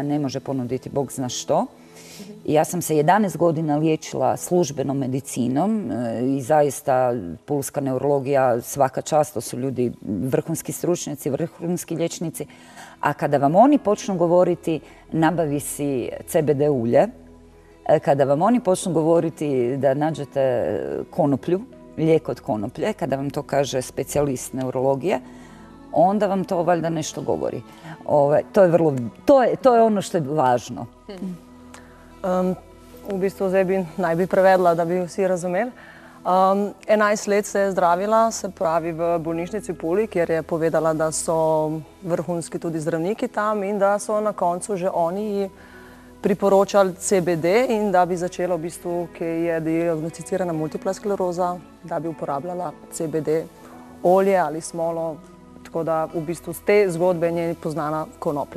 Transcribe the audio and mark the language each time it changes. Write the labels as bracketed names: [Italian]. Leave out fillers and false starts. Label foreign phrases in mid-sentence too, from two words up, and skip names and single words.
[Croatian] ne može ponuditi Bog zna što, ja sam se 11 godina liječila službenom medicinom i zaista pulska neurologija, svaka čast, to su ljudi vrhunski stručnjaci, vrhunski liječnici, a kada vam oni počnu govoriti nabavi si CBD ulje, kada vam oni počnu govoriti da nađete konoplju, lijek od konoplje, kada vam to kaže specijalist neurologije, onda vam to valjda nešto govori. To je ono što je važno. [Slovenian] V bistvu zdaj naj bi prevedla, da bi vsi razumeli. 11 let se je zdravila, se pravi v bolnišnici Puli, kjer je povedala, da so vrhunski tudi zdravniki tam in da so na koncu že oni priporočali CBD in da bi začela v bistvu, ki je diagnosticirana multipla skleroza, da bi uporabljala CBD olje ali smolo, tako da v bistvu z te zgodbe je poznana konoplja.